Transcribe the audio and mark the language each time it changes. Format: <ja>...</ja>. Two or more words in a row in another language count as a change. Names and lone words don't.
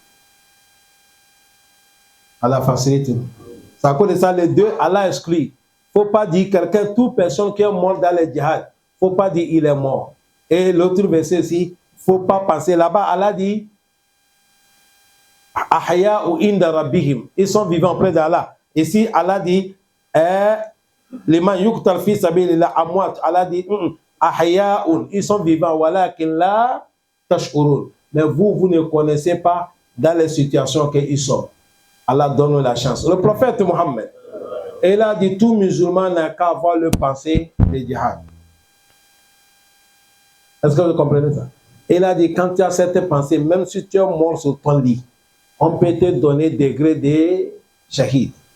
<fr>Allah facilite. C'est à cause de ça, les deux, Allah exclut. Il ne faut pas dire quelqu'un, toute personne qui est morte dans le djihad, il ne faut pas dire il est mort. Et l'autre verset aussi, il ne faut pas penser. Là-bas, Allah dit</fr> <ar>أحياء عند ربهم.</ar> <fr>Ils sont vivants auprès d'Allah. Ici, Allah dit</fr> <ar>لمن يقتل في سبيل الله أموات.</ar> <fr>Allah dit Ahya'un. Ils sont vivants.</fr> <ar>ولكن لا تشعرون.</ar> <fr>Mais vous ne connaissez pas dans les situations qu'ils sont. Allah donne la chance. Le prophète Mohammed, il a dit tout musulman n'a qu'à avoir le pensée de djihad. Est-ce que vous comprenez ça? Il a dit quand tu as cette pensée, même si tu es mort sur ton lit, on peut te donner degré de shahid.</fr>